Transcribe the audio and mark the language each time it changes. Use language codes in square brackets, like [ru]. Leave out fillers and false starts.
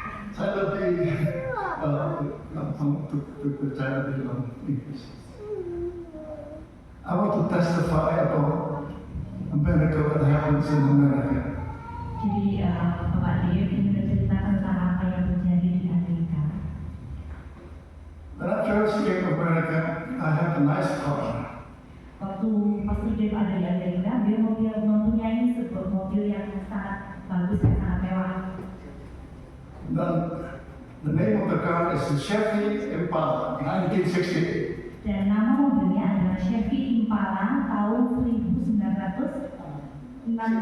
[id] Saya lebih gampang untuk berbicara di dalam Inggris. [en] I want to testify about America, what happens in America. [id] Jadi Bapak Dio ingin bercerita tentang apa yang terjadi di Amerika. [en] When I first came to America, I have a nice car. [id] Waktu Pastor Dave ada di Amerika, dia mempunyai sebuah mobil yang sangat bagus dan sangat mewah. [en] Then the name of the car is the Chevy Impala, 1968. [id] Dan nama mobilnya adalah Chevy Impala tahun 1968.